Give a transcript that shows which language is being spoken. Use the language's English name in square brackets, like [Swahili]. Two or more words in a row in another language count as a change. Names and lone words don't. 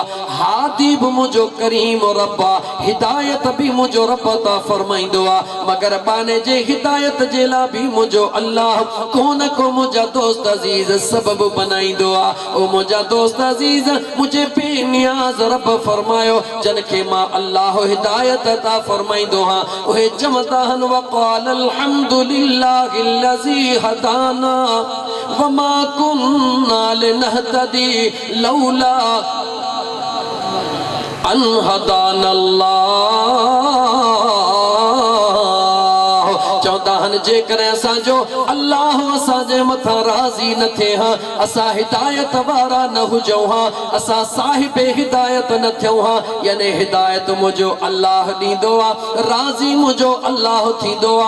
[Sindhi] हादी बि मुंहिंजो करीम रब आहे, हिदायत बि मुंहिंजो रब अता फरमाईंदो आहे, मगर बाने जे हिदायत जे लाइ बि मुंहिंजो अल्लाह कोन को मुंहिंजा दोस्त अज़ीज़ सबबु बनाईंदो आहे। ओ मुंहिंजा दोस्त अज़ीज़, मुंहिंजे बेनियाज़ रब फरमायो, जन खे मां अल्लाह हिदायत अता फरमाईंदो आहियां, उहे चवंदा आहिनि, [Arabic] وقالوا الحمد لله الذي هدانا وما كنا لنهتدي لولا أن هدانا الله। [Sindhi] चवंदा आहिनि, जेकॾहिं असांजो अल्लाह असांजे मथां राज़ी न थिए हा, असां हिदायत वारा न हुजूं हा, असां साहिब हिदायत न थियूं हा, यानी हिदायत मुंहिंजो अल्लाह ॾींदो आहे, राज़ी मुंहिंजो अल्लाह थींदो आहे।